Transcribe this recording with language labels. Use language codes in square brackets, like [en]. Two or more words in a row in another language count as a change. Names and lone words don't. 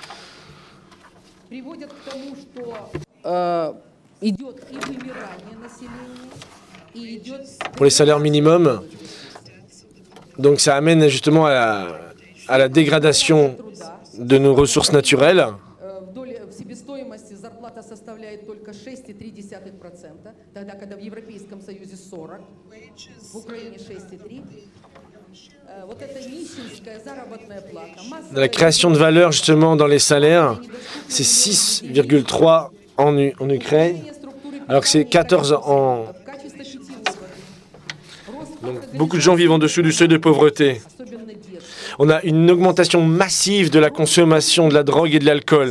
[fr] Pour les salaires minimums, donc ça amène justement à la dégradation de nos ressources naturelles. [ru] Составляет только 6,3%, тогда когда в Европейском Союзе 40, в Украине 6,3%. Вот эта нищенская заработная плата. [fr] La création de valeur justement dans les salaires, c'est 6,3 en Ukraine, alors que c'est 14 en... Donc beaucoup de gens vivent en dessous du seuil de pauvreté. On a une augmentation massive de la consommation de la drogue et de l'alcool.